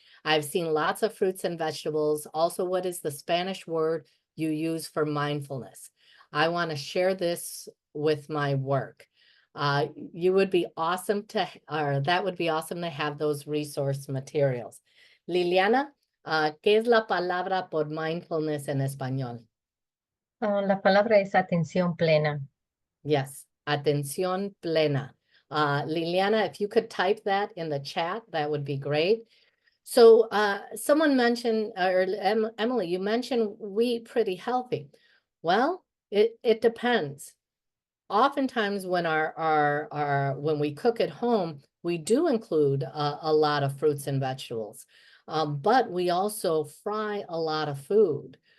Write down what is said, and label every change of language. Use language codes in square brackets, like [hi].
[en] I've seen lots of fruits and vegetables. Also, what is the Spanish word you use for mindfulness? I want to share this with my work. You would be awesome or that would be awesome to have those resource materials. [es] Liliana, ¿qué es la palabra por mindfulness en español? La palabra es atención plena. [en] Yes, atención plena. Liliana, if you could type that in the chat, that would be great. So someone mentioned, or Emily, you mentioned we eat pretty healthy. Well, it depends. Oftentimes when when we cook at home, we do include a lot of fruits and vegetables, but we also fry a lot of food.